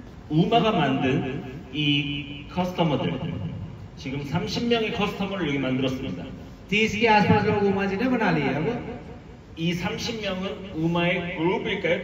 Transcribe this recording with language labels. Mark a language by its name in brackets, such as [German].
[Korean] 우마가 만든 이 커스터머들 지금 30명의 커스터머를 여기 만들었습니다. [Hindi] 30 के आसपास लोग उमा जी ने बना लिए. अब [Korean] 이 30명은 우마의 그룹일까요?